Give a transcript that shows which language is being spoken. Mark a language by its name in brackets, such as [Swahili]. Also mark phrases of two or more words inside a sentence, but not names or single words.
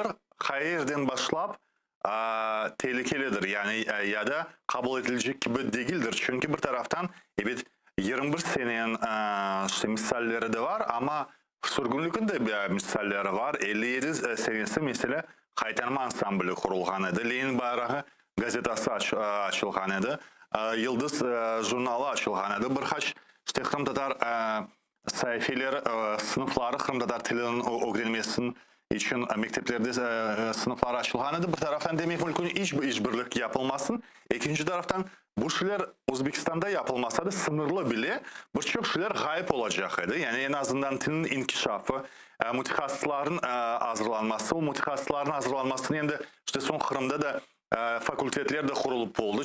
[Crimean Tatar] Hayırdan başlap tehlikelidir. Yani ya da kabul edilecek gibi değildir. Çünkü bir taraftan evet 21 senenin işte misalleri de var ama sürgünlükün de misalleri var. 57 senesi mesela Qaytarma ansambli kurulgan edi. Lenin bayrağı gazetası açılgan edi. Yıldız jurnalı açılgan edi. Birkaç işte Kırım Tatar sayfeler sınıfları Kırım Tatar tilinin öğrenmesinin için mekteplerde sınıflar açılgan edi. Bir taraftan demek mümkün işbirlik yapılmasın. İkinci taraftan bu şeyler Özbekistan'da yapılmasa da sınırlı bile birçok şeyler gayip olacak idi. Yani en azından tilin inkişafı, mütehassısların hazırlanması, o mütehassısların hazırlanmasını yani de işte son Kırım'da da fakültetler de kurulup oldu.